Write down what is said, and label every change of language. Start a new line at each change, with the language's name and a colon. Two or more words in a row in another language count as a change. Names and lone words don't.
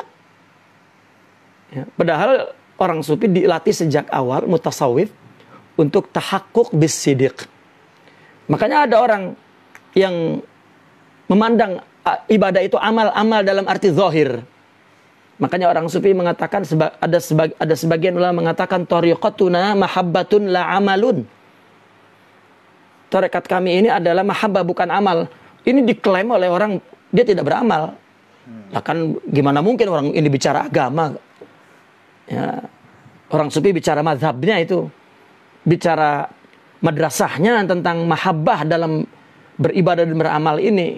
Indonesian: Ya, padahal orang sufi dilatih sejak awal, mutasawwif, untuk
Arabic: تحقق بالصدق.
Indonesian: Makanya ada orang yang memandang ibadah itu amal dalam arti zahir. Makanya orang sufi mengatakan, ada sebagian ulama mengatakan,
Arabic: طريقتنا محبة لا عمل.
Indonesian: Tarekat kami ini adalah mahabbah, bukan amal. Ini diklaim oleh orang, dia tidak beramal. Nah, kan gimana mungkin orang ini bicara agama? Ya, orang sufi bicara mazhabnya itu, bicara madrasahnya tentang mahabbah dalam beribadah dan beramal ini.